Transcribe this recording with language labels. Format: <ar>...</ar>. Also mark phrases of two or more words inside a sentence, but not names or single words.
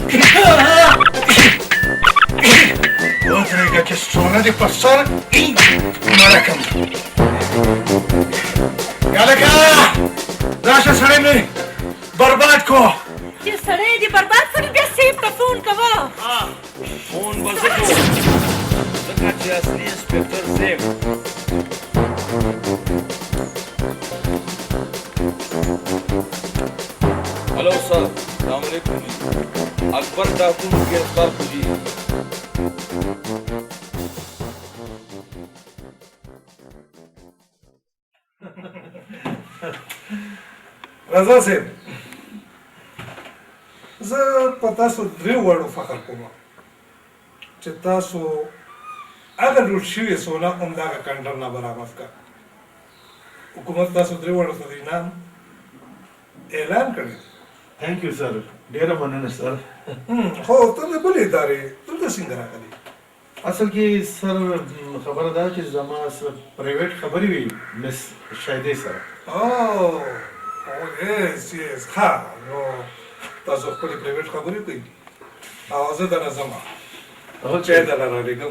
<ps>ودرېږه چې څونه دې په سر مړه کړم هلکه راشه سړی مې برباد کو چې سړی دې برباد کړي بیا سیب ته فون کوه فون به زه کوم ځکه چې اصلي انسپکټر صاحب</ps> <ur>ہیلو سر السلام علیکم جی اکبر ڈاکو کو گرفتار کیجیے</ur> <ps>رضا صاحب زه په تاسو درې وړو فخر کوم چې تاسو هغه لوټ شوې سونا همدغه کنډر نه برابر کړ حکومت تاسو درې وړو ته د انعام اعلان کړی</ps> <en>thank you sir</en> <ps>ډیره مننه سر خو ته د بلې ادارې دلته څنګه راغلی اصل کې سر خبره ده چې زما سره پرایویټ خبرې وي مس شایدې سره او</ps> <en>yes yes</en> <ps>ها نو تاسو خپل پرایویټ خبرې کوي او زه د نظم اوکې دا لاره کوم</ps>